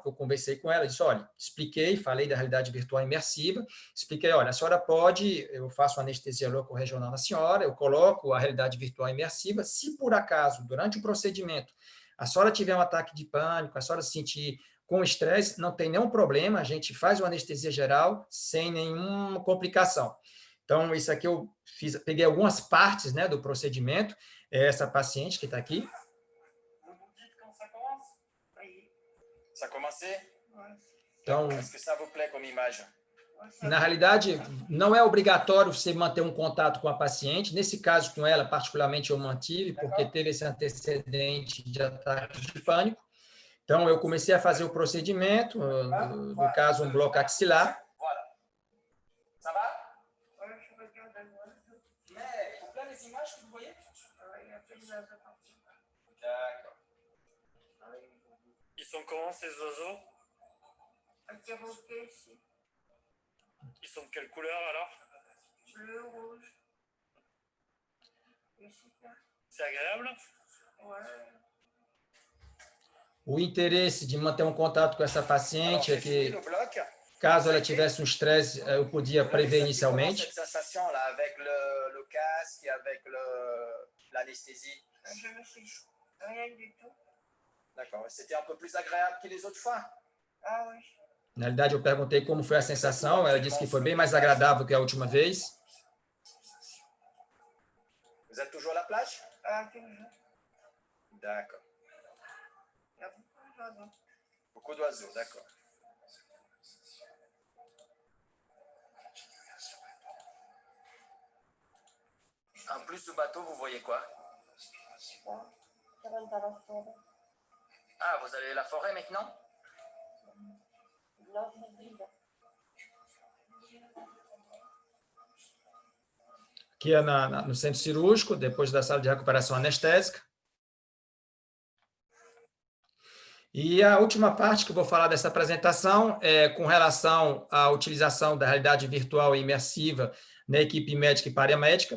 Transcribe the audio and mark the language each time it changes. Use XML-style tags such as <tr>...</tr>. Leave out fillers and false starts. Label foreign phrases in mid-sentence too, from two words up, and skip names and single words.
<pt>Eu conversei com ela, disse, olha, expliquei, falei da realidade virtual imersiva, expliquei, olha, a senhora pode, eu faço anestesia locorregional na senhora, eu coloco a realidade virtual imersiva, se por acaso, durante o procedimento, a senhora tiver um ataque de pânico, a senhora se sentir com estresse, não tem nenhum problema, a gente faz uma anestesia geral sem nenhuma complicação. Então, isso aqui eu peguei algumas partes, né, do procedimento. Essa paciente que está aqui.</pt> <fr>Ça commencé?</fr> <pt>Então,</pt> <fr>Est-ce que ça vous plaît comme image?</fr> <pt>na realidade, não é obrigatório você manter um contato com a paciente. Nesse caso, com ela, particularmente, eu mantive, porque teve esse antecedente de ataque de pânico. Então, eu comecei a fazer o procedimento, no caso, um bloco axilar.</pt> <fr>Ça va? Mais, pour plein les images que vous voyez? D'accord. Ils sont comment ces oiseaux? Ils sont de quelle couleur alors? Bleu, rouge. C'est agréable? Ouais.</fr> <pt>O interesse de manter um contato com essa paciente é que, caso ela tivesse um estresse, eu podia prever inicialmente.</pt> <fr>Cette sensation là avec le casque et avec l'anesthésie? Je me suis rien du tout. D'accord. C'était un peu plus agréable que les autres fois? Ah oui.</fr> <pt>Na realidade, eu perguntei como foi a sensação, ela disse que foi bem mais agradável que a última vez.</pt> <fr>Vous êtes toujours à la plage? Ah, toujours. D'accord. Il y a beaucoup d'oiseaux. Beaucoup d'oiseaux, d'accord. En plus du bateau, vous voyez quoi? Ça rentre dans la forêt. Ah, vous allez à la forêt maintenant? Là, c'est vide.</fr> <pt>Aqui é no centro cirúrgico, depois da sala de recuperação anestésica. E a última parte que eu vou falar dessa apresentação é com relação à utilização da realidade virtual e imersiva na equipe médica e paramédica.</pt>